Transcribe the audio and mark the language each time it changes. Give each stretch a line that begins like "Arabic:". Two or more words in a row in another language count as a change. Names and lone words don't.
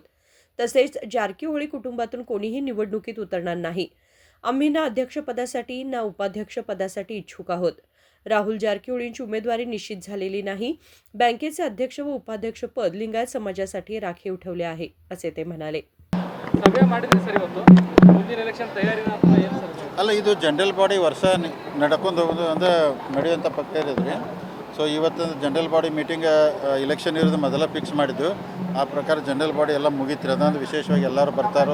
Marathi: तसेच जारकीहोळी कुटुंबातून कोणीही निवडणुकीत उतरणार नाही. आम्ही ना अध्यक्षपदासाठी ना उपाध्यक्षपदासाठी इच्छुक आहोत. राहुल जारकीहोळींची उमेदवारी निश्चित झालेली नाही. बँकेचे अध्यक्ष व उपाध्यक्ष पद लिंगायत समाजासाठी राखीव ठेवले आहे, असे ते म्हणाले.
Kannada: ಸಭೆ ಮಾಡಿದ್ರಿ ಸರ್ ಇವತ್ತು ಮುಂದಿನ ಎಲೆಕ್ಷನ್ ತಯಾರಿನ ಅಥವಾ ಏನು ಸರ್? ಅಲ್ಲ, ಇದು
English: general body
Kannada: ವರ್ಷ ನಡ್ಕೊಂಡು ಹೋಗೋದು ಅಂದರೆ ನಡೆಯುವಂಥ ಪಕ್ಕ ಇರೋದ್ರಿ. ಸೊ ಇವತ್ತು
English: general body meeting election
Kannada: ಇರೋದು ಮೊದಲ ಫಿಕ್ಸ್ ಮಾಡಿದ್ದು. ಆ ಪ್ರಕಾರ
English: general body
Kannada: ಎಲ್ಲ ಮುಗೀತ್ರಿ. ಅದೊಂದು ವಿಶೇಷವಾಗಿ ಎಲ್ಲರೂ ಬರ್ತಾರೋ.